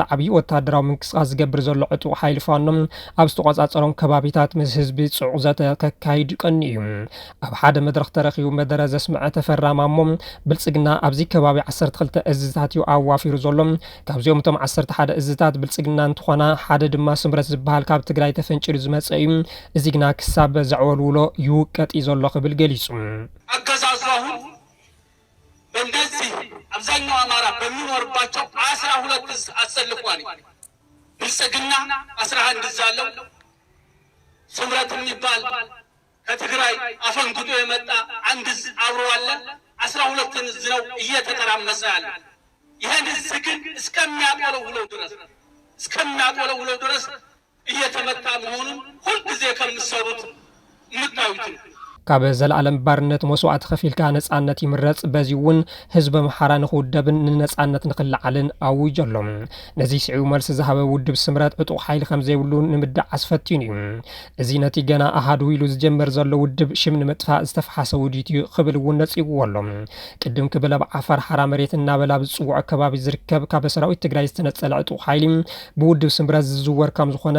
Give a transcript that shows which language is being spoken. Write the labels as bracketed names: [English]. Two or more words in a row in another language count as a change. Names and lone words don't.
[Tigrinya] ዓብዪ ወተሃደራዊ ምንቅስቃስ ዝገብር ዘሎ ዕጡቕ ሓይሊ ፋኖ ኣብ ዝተቆጻጸሮም ከባቢታት ምስ ህዝቢ ጽዑቕ ዘተ ከካይድ ቀኒ እዩ ኣብ ሓደ መድረኽ ተረኺቡ መደረ ዘስምዐ ተፈራ ማሞ ብልጽግና ኣብዚ ከባቢ 12 እዝታት እዩ ኣዋፊሩ ዘሎም ካብዚኦም ቶም 11 እዝታት ብልጽግና እንትኾና ሓደ ድማ ስምረት ዝበሃል ካብ ትግራይ ተፈንጭሩ ዝመጸ እዩ እዚ ግና ክሳብ ዘዕወልውሎ ይውቀጥ ዘሎ ክብል ገሊጹ [Amharic] አገዛዙ አሁን በእንደዚህ አብዛኛው አማራ በሚኖርባቸው 12 እዝ አሰልፏል። ብልጽግና 11 እዝ አለው። ስምረት የሚባል ከትግራይ አፈንግጦ የመጣ አንድ እዝ አብሮ አለ። 12 እዝ ነው እየተተራመሰ ያለ። ይሄን እዝ ግን እስከሚያቆለው ድረስ እየተመታ መሆኑን ሁልጊዜ ከምትሰሩት የምታዩት ነው። [Tigrinya] ካብ ዘለዓለም ባርነት መስዋዕት ከፊልካ ነጻነት ይምረጽ በዚ እውን ህዝብ መሓራ ንኽውደብን ንነጻነት ንኽልዓልን ኣውጀሎም ነዚ ስዒቡ መልሲ ዝሃበ ውድብ ስምረት ዕጡቕ ሓይሊ ከም ዘይብሉ ንምዳዕ ኣስፈቲኑ እዩ እዚ ነቲ ገና ኣሃዱ ኢሉ ዝጀመር ዘሎ ውድብ ሽም ንምጥፋእ ዝተፈሓሰ ውዲት እዩ ክብል እውን ነጺግዎሎም ቅድም ክብል ኣብ ዓፋር ሓራ መሬት እናበላ ብዝፅውዖ ከባቢ ዝርከብ ካብ ሰራዊት ትግራይ ዝተነጸለ ዕጡቕ ሓይሊ ብውድብ ስምረት ዝዝወር ከም ዝኾነ